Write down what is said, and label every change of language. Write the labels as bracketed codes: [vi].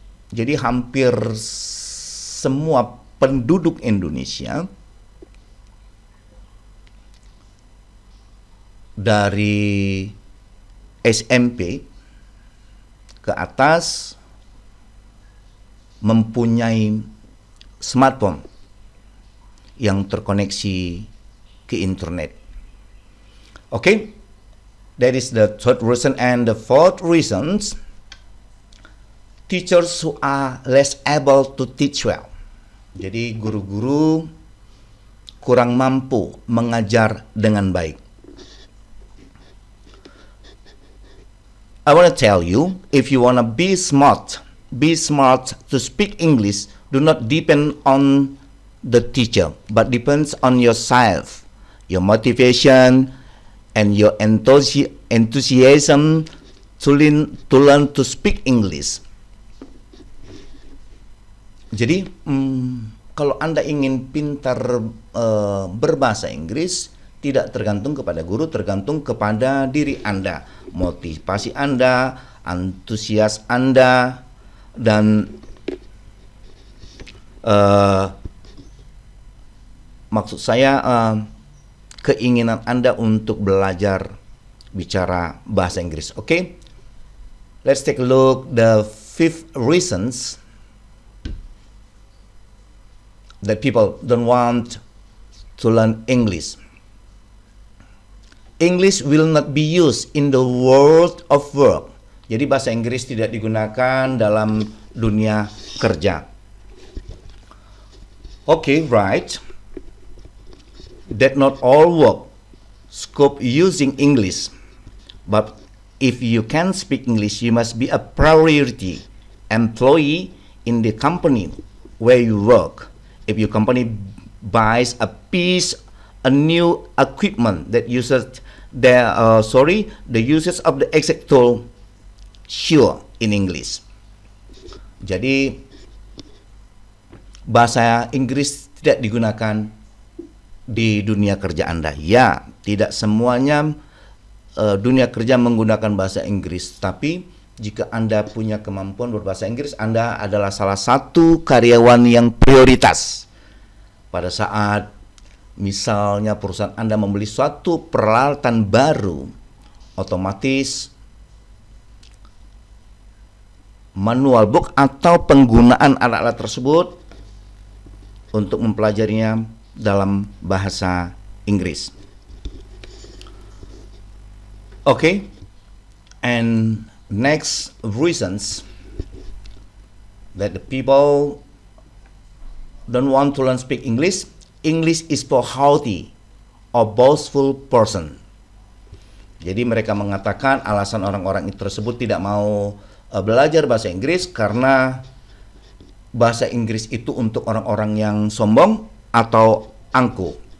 [id] Jadi hampir semua penduduk Indonesia dari SMP ke atas mempunyai smartphone yang terkoneksi ke internet. [en] Okay, that is the third reason. And the fourth reason, teachers who are less able to teach well. [id] Jadi guru-guru kurang mampu mengajar dengan baik. [en] I want to tell you, if you want to be smart to speak English. Do not depend on the teacher, but depends on yourself, your motivation, and your enthusiasm to learn to speak English. [id] Jadi, kalau Anda ingin pintar berbahasa Inggris, tidak tergantung kepada guru, tergantung kepada diri Anda, motivasi Anda, antusias Anda, dan maksud saya keinginan Anda untuk belajar bicara bahasa Inggris. [en] Okay? Let's take a look the fifth reasons that people don't want to learn English. English will not be used in the world of work. [id] Jadi bahasa Inggris tidak digunakan dalam dunia kerja. [en] Okay, right. That not all work scope using English. But if you can speak English, you must be a priority employee in the company where you work. If your company buys a new equipment that uses the uses of the exact tool sure in English. [id] Jadi bahasa Inggris tidak digunakan di dunia kerja Anda? Ya, tidak semuanya dunia kerja menggunakan bahasa Inggris, tapi jika Anda punya kemampuan berbahasa Inggris, Anda adalah salah satu karyawan yang prioritas. Pada saat misalnya perusahaan Anda membeli suatu peralatan baru, otomatis manual book atau penggunaan alat-alat tersebut untuk mempelajarinya dalam bahasa Inggris. [en] Okay, and next reasons that the people don't want to learn speak English. English is for haughty or boastful person. [id] Jadi mereka mengatakan alasan orang-orang tersebut tidak mau belajar bahasa Inggris karena bahasa Inggris itu untuk orang-orang yang sombong atau angkuh.